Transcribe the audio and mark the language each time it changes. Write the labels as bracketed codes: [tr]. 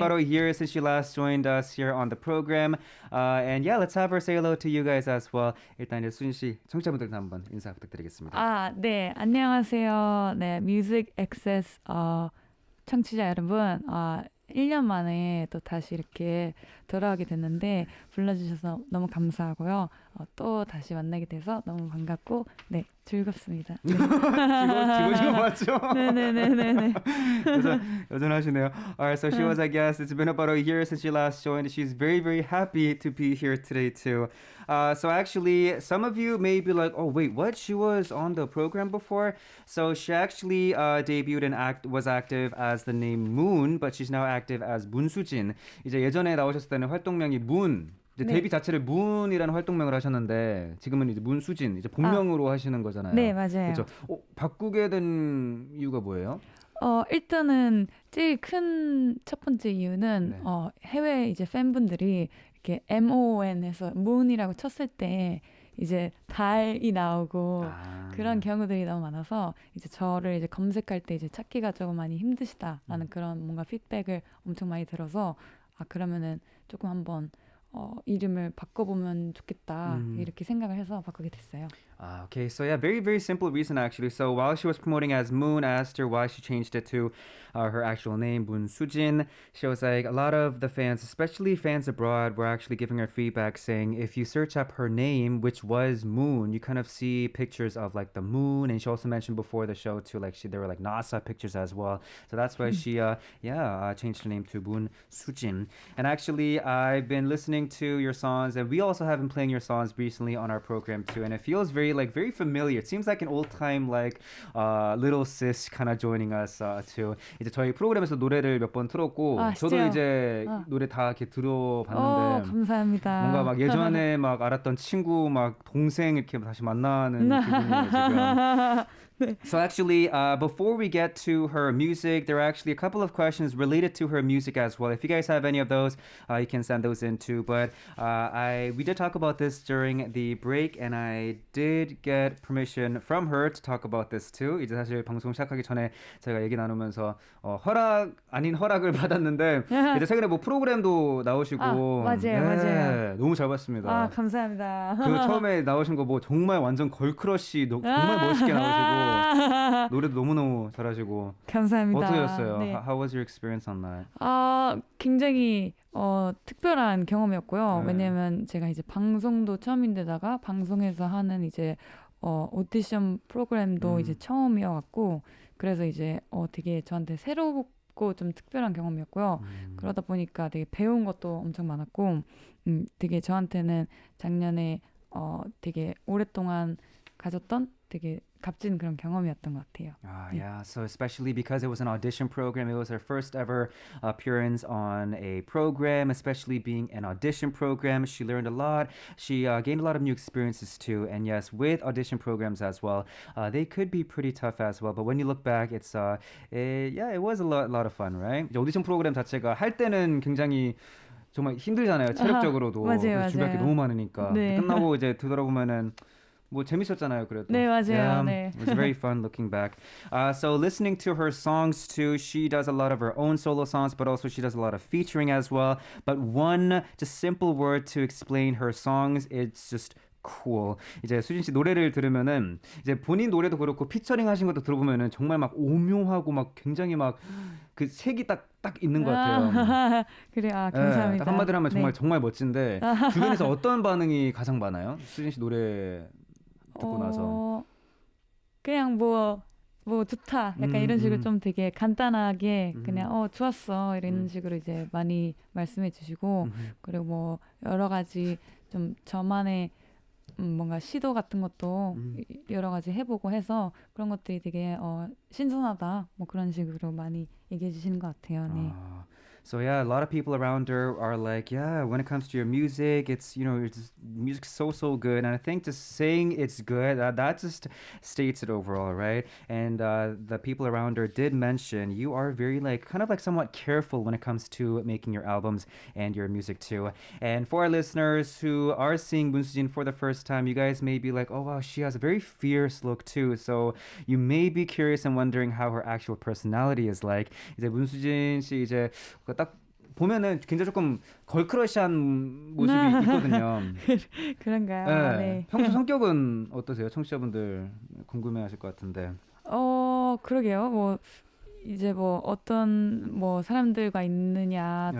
[en] about a year since you last joined us here on the program. And yeah, let's have her say hello to you guys as well. [ko] 일단 이제 수진 씨, 청취자분들도 한번 인사 부탁드리겠습니다. 네. 안녕하세요. 네, Music Access 청취자 여러분. 1년 만에 또 다시 이렇게 돌아오게 됐는데 불러주셔서 너무 감사하고요. 또 다시 만나게 돼서 너무 반갑고 네 즐겁습니다. 네. 지금 맞죠? 네네네네. 여전하시네요. [en] Alright, so she was, I guess, it's been about a year since she last joined. She's very, very happy to be here today too. So actually, some of you may be like, oh wait, what? She was on the program before? So she actually debuted and was active as the name Moon, but she's now active as Sujin. [ko] 이제 예전에 나오셨을 때는 활동명이 Moon. 이제 네. 데뷔 자체를 문이라는 활동명을 하셨는데 지금은 이제 문수진 이제 본명으로 하시는 거잖아요. 네, 맞아요. 그렇죠. 바꾸게 된 이유가 뭐예요? 일단은 제일 큰 첫 번째 이유는 네. 해외 이제 팬분들이 이렇게 MON에서 moon이라고 쳤을 때 이제 달이 나오고 그런 경우들이 너무 많아서 이제 저를 이제 검색할 때 이제 찾기가 조금 많이 힘드시다라는 그런 뭔가 피드백을 엄청 많이 들어서 그러면은 조금 한번 이름을 바꿔보면 좋겠다 이렇게 생각을 해서 바꾸게 됐어요. [en] Okay, so yeah, very, very simple reason actually. So while she was promoting as Moon, I asked her why she changed it to her actual name, Sujin. She was like, a lot of the fans, especially fans abroad, were actually giving her feedback saying, if you search up her name, which was Moon, you kind of see pictures of like the moon. And she also mentioned before the show too, like there were like NASA pictures as well. So that's why she, changed her name to Sujin. And actually, I've been listening to your songs, and we also have been playing your songs recently on our program too. And it feels very familiar. It seems like an old time like little sis kind of joining us too. [ko] 이제 저희 프로그램에서 노래를 몇 번 틀었고 저도 이제 노래 다 이렇게 들어봤는데 감사합니다. 뭔가 막 예전에 막 알았던 친구 막 동생 이렇게 다시 만나는 기분이에요 지금. [en] So actually, before we get to her music, there are actually a couple of questions related to her music as well. If you guys have any of those, you can send those in too. But we did talk about this during the break, and I did get permission from her to talk about this too. [ko] 이제 사실 방송 시작하기 전에 제가 얘기 나누면서 허락 아닌 허락을 받았는데 이제 최근에 뭐 프로그램도 나오시고 맞아요. 너무 잘 봤습니다. 감사합니다. 그 처음에 나오신 거 뭐 정말 완전 걸크러쉬 정말 멋있게 나오시고 노래도 너무너무 잘하시고 감사합니다. 어떠셨어요? 네. [en] How was your experience on that? [ko] 굉장히 특별한 경험이었고요. 왜냐면 제가 이제 방송도 처음인데다가 방송에서 하는 이제 오디션 프로그램도 이제 처음이어갖고 그래서 이제 되게 저한테 새롭고 좀 특별한 경험이었고요. 그러다 보니까 되게 배운 것도 엄청 많았고 되게 저한테는 작년에 되게 오랫동안 가졌던 되게 값진 그런 경험이었던 것 같아요. [en] Yeah. So especially because it was an audition program, it was her first ever appearance on a program, especially being an audition program. She learned a lot. She gained a lot of new experiences too. And yes, with audition programs as well, they could be pretty tough as well. But when you look back, it was a lot of fun, right? [ko] 이제 오디션 프로그램 자체가 할 때는 굉장히 정말 힘들잖아요. 체력적으로도. 맞아요. 준비할 게 너무 많으니까. 네. 끝나고 이제 되돌아보면은 뭐 재밌었잖아요, 그래도. 네, 맞아요. [en] Yeah, [ko] 네. [en] it was very fun looking back. So listening to her songs too, she does a lot of her own solo songs, but also she does a lot of featuring as well. But one just simple word to explain her songs, it's just cool. [ko] 이제 수진 씨 노래를 들으면은 이제 본인 노래도 그렇고 피처링 하신 것도 들어보면은 정말 막 오묘하고 막 굉장히 막 그 색이 딱 있는 것 같아요. 그래, 감사합니다. 딱 한마디로 하면 정말 멋진데 주변에서 어떤 반응이 가장 많아요? 수진 씨 노래 듣고 나서 그냥 뭐 좋다 약간 이런 식으로 좀 되게 간단하게 그냥 좋았어 이런 식으로 이제 많이 말씀해 주시고 그리고 뭐 여러 가지 좀 저만의 뭔가 시도 같은 것도 여러 가지 해보고 해서 그런 것들이 되게 신선하다 뭐 그런 식으로 많이 얘기해 주시는 것 같아요. 네. [en] So yeah, a lot of people around her are like, yeah, when it comes to your music, it's it's music's so good, and I think just saying it's good, that just states it overall, right? And the people around her did mention you are very like kind of like somewhat careful when it comes to making your albums and your music too. And for our listeners who are seeing Moonsujin for the first time, you guys may be like, oh wow, she has a very fierce look too. So you may be curious and wondering how her actual personality is like. [ko] 이제 문수진 씨 이제 딱 보면은 굉장히 조금 걸크러시한 모습이 있거든요. 그런가요? 네. 평소 성격은 어떠세요? 청취자분들 궁금해하실 것 같은데. 그러게요. 뭐 이제 뭐 어떤 뭐 사람들과 있느냐 또